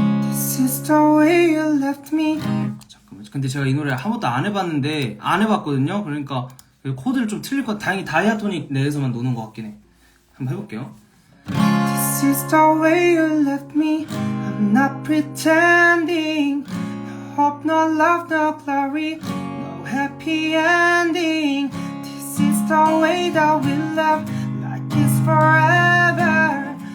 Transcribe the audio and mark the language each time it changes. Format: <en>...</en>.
<en>This is the way you left me.</en> <ko>잠깐만. 근데 제가 이 노래 한 번도 안 해봤거든요. 그러니까 코드를 좀 틀릴 것. 다행히 다이아토닉 내에서만 노는 것 같긴 해. 한번 해볼게요.</ko> <en>This is the way you left me. I'm not pretending. No hope, no love, no glory, no happy ending. This is the way that we love. Like it's forever.</en>